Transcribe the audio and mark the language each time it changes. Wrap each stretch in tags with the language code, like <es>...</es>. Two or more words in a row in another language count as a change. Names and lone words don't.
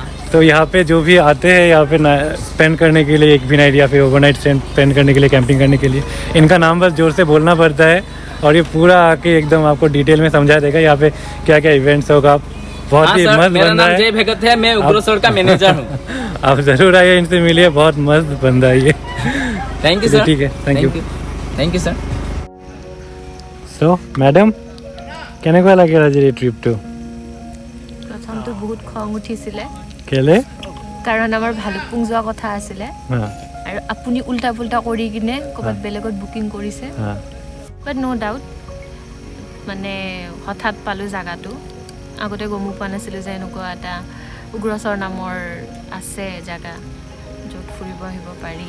<hi>तो यहाँ पे जो भी आते हैं यहाँ पे स्पेंड करने के लिए, एक भी नाइट या फिर</hi> <en>overnight spend</en> <hi>करने के लिए, कैंपिंग करने के लिए, इनका नाम बस जोर से बोलना पड़ता है और ये पूरा आके एकदम आपको डिटेल में समझा देगा यहाँ पे क्या क्या इवेंट्स होगा। बहुत ही मस्त मेरा बंदा नाम है। जय भगत है, मैं उग्रसर का मैनेजर हूँ। आप जरूर आइए, इनसे मिलिए, बहुत मस्त बंदा है ये।</hi> <en>thank you sir.</en> <hi>ठीक है,</hi> <en>thank you. thank you sir. so madam,</en> <as>কেনেকুৱা লাগিল আজিৰ এই ট্ৰিপটো? প্ৰথমটো বহুত খং উঠিছিলে, কেলে? কাৰণ আমাৰ ভালুকপুং যোৱা কথা আছিলে আৰু আপুনি উল্টা পুল্টা কৰি কিনে ক'ৰবাত বেলেগত বুকিং কৰিছে।</as> <en>but no doubt,</en> <as>মানে হঠাৎ পালোঁ জেগাটো, আগতে গমো পোৱা নাছিলোঁ যে এনেকুৱা এটা উগ্ৰচৰ নামৰ আছে জেগা য'ত ফুৰিব আহিব পাৰি।</as>